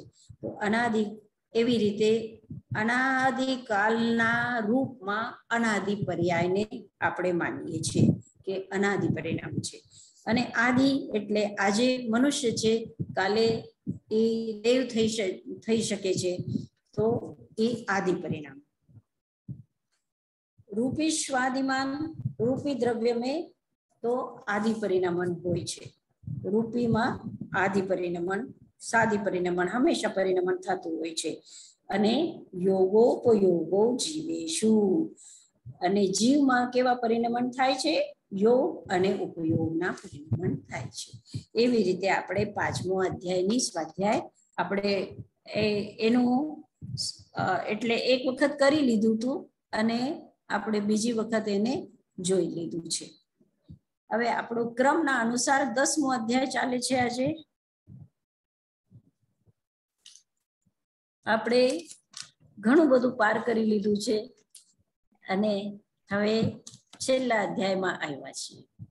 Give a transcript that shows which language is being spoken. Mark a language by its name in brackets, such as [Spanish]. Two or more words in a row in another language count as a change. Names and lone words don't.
[Gujarati] તો અનાદિ એવી રીતે અનાદિકાળના રૂપમાં અનાદિ પર્યાયને આપણે માનીએ છીએ કે અનાદિ પરિણામ છે। અને આદિ એટલે આજે મનુષ્ય છે, કાલે એ દેવ થઈ શકે છે, તો એ આદિ પરિણામ। રૂપી સ્વાદિમાન રૂપી દ્રવ્ય મેં તો આદિ પરિણમન હોય છે। રૂપી મેં આદિ પરિણમન, સાદી પરિણમન હમેશા પરિણમન થતું હોય છે। अने [Sanskrit] योगोपयोगो जीवेषु, [Gujarati] અને જીવ મેં કેવા પરિણમન થાય છે? યોગ અને ઉપયોગના પરિણમન થાય છે। એવી રીતે આપણે પાંચમો અધ્યાયની સ્વાધ્યાય આપણે એનુ એટલે એક વખત કરી લીધું હતું અને આપણે બીજી વખત એને જોઈ લીધું છે। હવે આપણો ક્રમના અનુસાર 10મો અધ્યાય ચાલે છે। આજે આપણે ઘણું બધું પાર કરી લીધું છે અને હવે છેલ્લા અધ્યાયમાં આવ્યા છીએ।